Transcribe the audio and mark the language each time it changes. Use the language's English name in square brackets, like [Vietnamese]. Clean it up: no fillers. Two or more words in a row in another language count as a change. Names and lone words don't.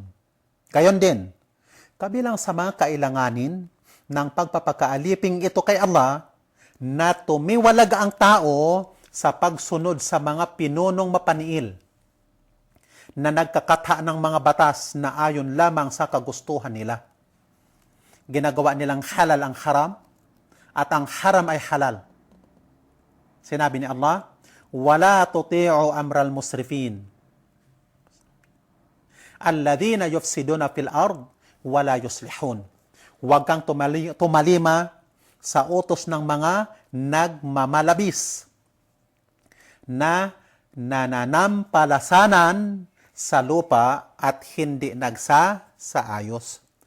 [Filipino] Gayon din, kabilang sa mga kailanganin ng pagpapakaalipin ito kay Allah na tumiwalag ang tao sa pagsunod sa mga pinunong mapaniil na nagkakatha ng mga batas na ayon lamang sa kagustuhan nila. Ginagawa nilang halal ang haram at ang haram ay halal. Sinabi ni [Arabic] Allah, "ولا تطيعوا أمر المسرفين الذين يفسدون في الأرض ولا يصلحون." [Filipino] Huwag kang tumalima sa utos ng mga nagmamalabis na nananampalasanan sa lupa at hindi nagsasaayos.